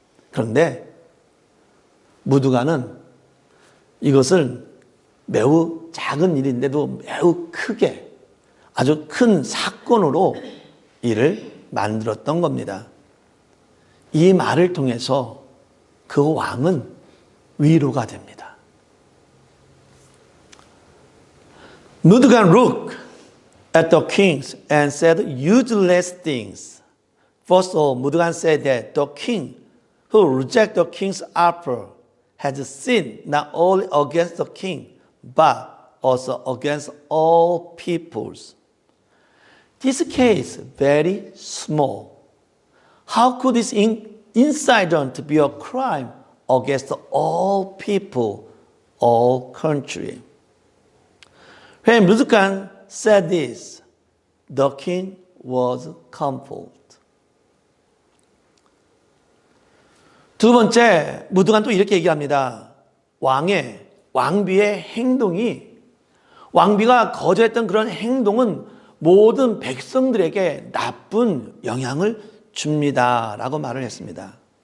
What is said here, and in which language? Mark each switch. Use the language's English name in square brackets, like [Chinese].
[Korean] 그런데 무드간은 이것을 매우 작은 일인데도 매우 크게, 아주 큰 사건으로 이를 만들었던 겁니다. 이 말을 통해서 그 왕은 위로가 됩니다. [English] Mudgan looked at the kings and said useless things. First of all, Mudgan said that the king who rejected the king's offer had sinned not only against the king, but also against all peoples. This case very small. How could this incident be a crime against all people, all country? When Mudgan said this, the king was comforted. [Korean] 두 번째, 무드간 또 이렇게 얘기합니다. 왕비의 행동이, 왕비가 거절했던 그런 행동은 모든 백성들에게 나쁜 영향을 줍니다. 라고 말을 했습니다.